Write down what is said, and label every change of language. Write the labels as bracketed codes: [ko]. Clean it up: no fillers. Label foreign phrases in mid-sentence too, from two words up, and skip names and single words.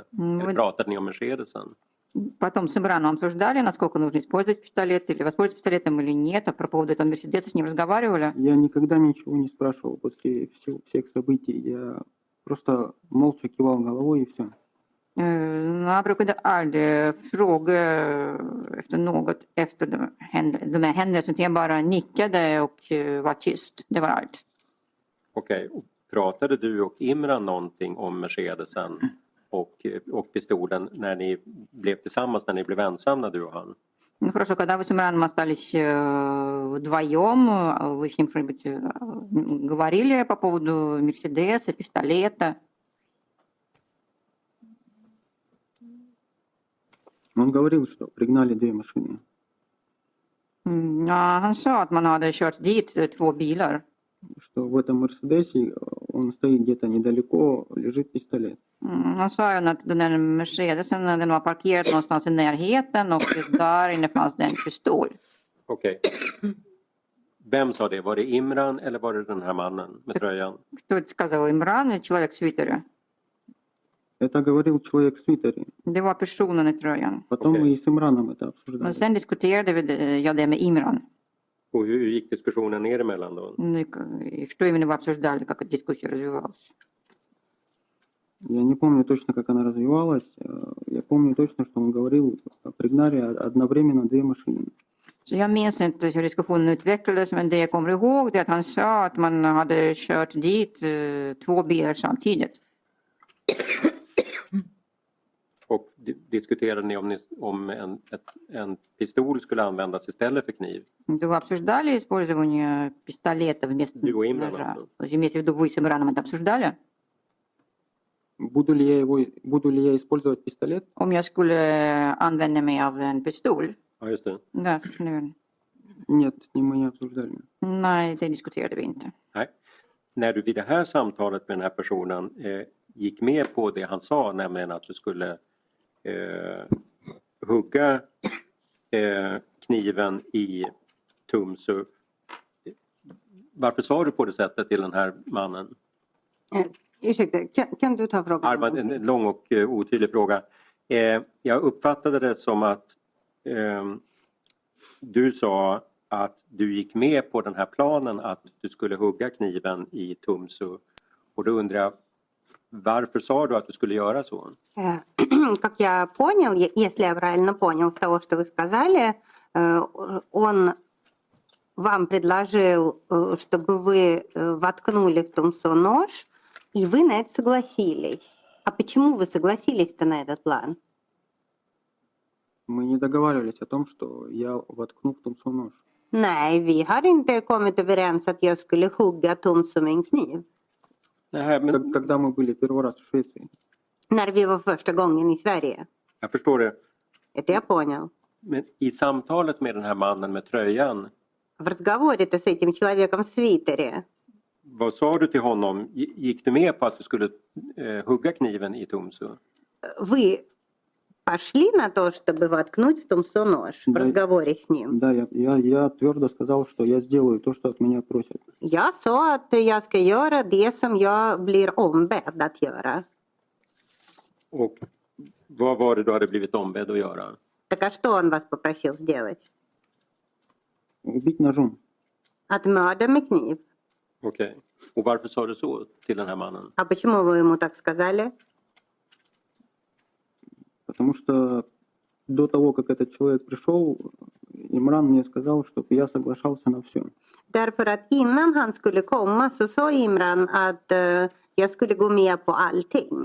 [sv] Eller pratade ni om Mercedesen? [ru] Потом с Имраном обсуждали, насколько нужно использовать пистолет или воспользоваться пистолетом или нет. А про поводу этого Мерседеса с ним разговаривали. Я никогда ничего не спрашивал после всех событий. Я просто молча кивал головой и все. [sv] Jag brukade aldrig fråga efter något efter de här händelserna. Jag bara nickade och var tyst. Det var allt. Okej. Pratade du och Imran någonting om Mercedesen och pistolen när ni blev tillsammans, när ni blev ensamma du och han? [ru] Ну хорошо, когда вы с Имраном остались вдвоем, вы с ним что-нибудь говорили по поводу Мерседеса, пистолета? Он говорил, что пригнали две машины. [sv] Ja, han sa att man hade kört dit 2 bilar. [ru] Что в этом Мерседесе, он стоит где-то недалеко, лежит пистолет. [sv] Han sa ju att den där Mercedesen den var parkerad någonstans i närheten och där inne fanns det en pistol. Okej. Vem sa det? Var det Imran eller var det den här mannen med tröjan? [ru] Кто это сказал, Имран или человек в свитере? Это говорил человек в свитере. [sv] Det var personen i tröjan. [ru] Потом Окей. мы и с Имраном это [sv] Men [ru] обсуждали. [sv] sen diskuterade jag det med Imran. Och hur gick diskussionen ner emellan då? [ru] Ну и что именно вы обсуждали, как эта дискуссия развивалась? Я не помню точно, как она развивалась. Я помню точно, что он говорил о пригнаре одновременно 2 машины. [sv] Så jag minns inte hur diskussionen utvecklades, men det jag kommer ihåg är att han sa att man hade kört dit 2 bilar samtidigt. Och diskuterade ni om en pistol skulle användas istället för kniv? [ru] Вы обсуждали использование пистолета вместо Его именно ножа? просто. То есть имеете в виду, вы с Имраном это обсуждали? Буду ли я использовать пистолет? [sv] Om jag skulle använda mig av en pistol? Ja, just det. [ru] Да, совершенно верно. Нет, с ним мы не обсуждали. [sv] Nej, det diskuterade vi inte. Nej. När du vid det här samtalet med den här personen gick med på det han sa, nämligen att du skulle hugga kniven i Tumsu. Varför sa du på det sättet till den här mannen? Ursäkta, kan du ta frågan? Armand, en lång och otydlig fråga. Jag uppfattade det som att du sa att du gick med på den här planen att du skulle hugga kniven i Tumsu. Och då undrar jag, varför sa du att du skulle göra så? [ru] Как я понял, если я правильно понял с того, что вы сказали, он вам предложил, чтобы вы воткнули в Тумсо нож, и вы на это согласились. А почему вы согласились-то на этот план? Мы не договаривались о том, что я воткну в Тумсо нож. [sv] Nej, vi har inte kommit överens att jag skulle hugga Tumsо med en kniv. Nej, men [ru] Когда мы были первый раз в Швеции. [sv] När vi var första gången i Sverige. jag förstår det. [ru] Это я понял. [sv] Men i samtalet med den här mannen med tröjan, [ru] В разговоре-то с этим человеком в свитере. [sv] vad sa du till honom? Gick du med på att du skulle hugga kniven i Tumsu? [ru] Вы пошли на то, чтобы воткнуть в Тумсо нож в Да. разговоре с ним? Да, я твердо сказал, что я сделаю то, что от меня просят. [sv] Jag sa att jag ska göra det som jag blir ombedd att göra. Och vad var det du hade blivit ombedd att göra? [ru] Так а что он вас попросил сделать? Убить ножом. [sv] Att mörda med kniv. Okej. Och varför sa du så till den här mannen? [ru] А почему вы ему так сказали? Потому что до того, как этот человек пришел, Имран мне сказал, чтобы я соглашался на все. [sv] Därför att innan han skulle komma så sa Imran att jag skulle gå med på allting.